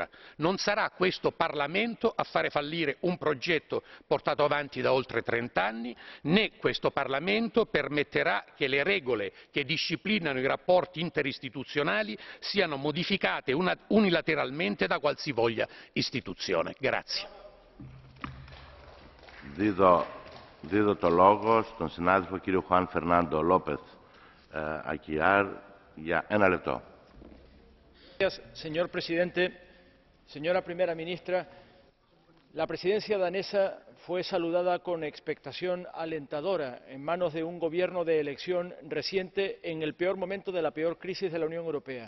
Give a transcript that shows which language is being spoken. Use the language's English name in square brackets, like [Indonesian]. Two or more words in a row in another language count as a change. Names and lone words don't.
[Italian] Non sarà questo Parlamento a fare fallire un progetto portato avanti da oltre 30 anni, né questo Parlamento permetterà che le regole che disciplinano i rapporti interistituzionali siano modificate unilateralmente da qualsivoglia istituzione. Grazie. [Greek] Δίδω το λόγο στον συνάδελφο κύριο Juan Fernando López Aguilar για 1 λεπτό. [Spanish] Señor presidente, señora primera ministra, la presidencia danesa fue saludada con expectación alentadora en manos de un gobierno de elección reciente en el peor momento de la peor crisis de la Unión Europea.